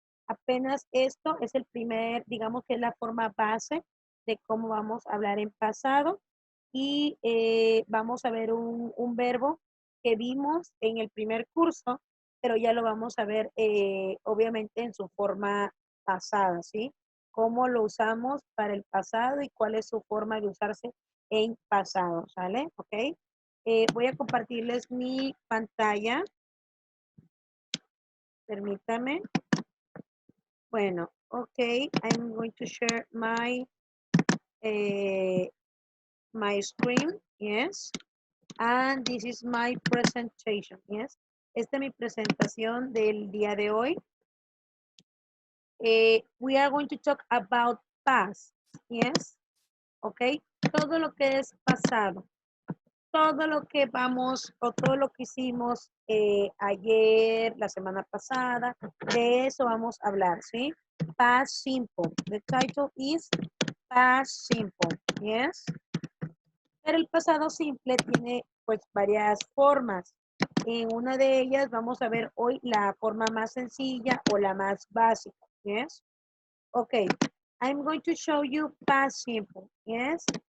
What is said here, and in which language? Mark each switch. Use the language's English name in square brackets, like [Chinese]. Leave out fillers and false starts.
[Spanish] Apenas esto es el primer, digamos que es la forma base de cómo vamos a hablar en pasado y vamos a ver un verbo que vimos en el primer curso, pero ya lo vamos a ver obviamente en su forma pasada, ¿sí? Cómo lo usamos para el pasado y cuál es su forma de usarse en pasado, ¿sale? ¿Ok? Voy a compartirles mi pantalla. Permítame. Bueno, [English] ok, I'm going to share eh, my screen, yes, and this is my presentation, yes. [Spanish] Esta es mi presentación del día de hoy. [English] We are going to talk about past, yes, ok, [Spanish] todo lo que es pasado, todo lo que vamos o todo lo que hicimos ayer, la semana pasada, de eso vamos a hablar, ¿sí? [English] Past simple. The title is Past simple, yes. [Spanish] Pero el pasado simple tiene pues varias formas. En una de ellas vamos a ver hoy la forma más sencilla o la más básica, [English] yes. Okay, I'm going to show you past simple, yes.